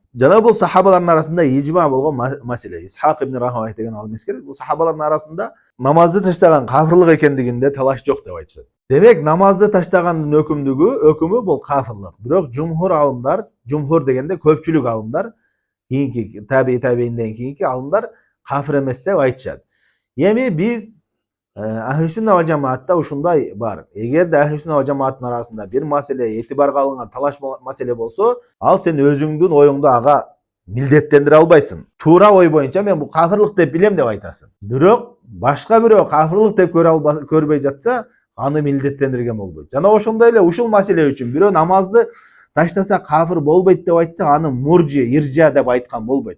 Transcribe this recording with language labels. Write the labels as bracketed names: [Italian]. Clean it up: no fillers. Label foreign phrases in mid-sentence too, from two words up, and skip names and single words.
[Kyrgyz] Жана бул сахабалардын арасында ижма болгон маселе. Исхак ибн Рахавайх деген алым эскерет, бул сахабалардын арасында намазды таштаган кафирлык экендигинде талаш жок деп айтышат. Демек намазды таштагандын өкүмү бул кафирлык. Бирок жумхур алымдар, жумхур дегенде көпчүлүк алымдар, кийинки табиинден кийинки алымдар кафир эмес деп айтышат. Эми биз [Arabic] أهل السنة والجماعة [Kyrgyz] ушундай бар. Эгерде [Arabic] أهل السنة والجماعة [Kyrgyz] арасында бир маселе этибарга алынган талаш маселе болсо, ал сен өзүңдүн оюңду ага милдеттендире албайсың. Туура ой боюнча мен бул кафирлык деп билем деп айтасың. Бирок башка бирөө кафирлык деп көрбөй жатса, аны милдеттендирген болбойт. Жана ошондой эле ушул маселе үчүн бирөө намазды таштаса кафир болбойт деп айтса, аны муржи, иржа деп айткан болбойт.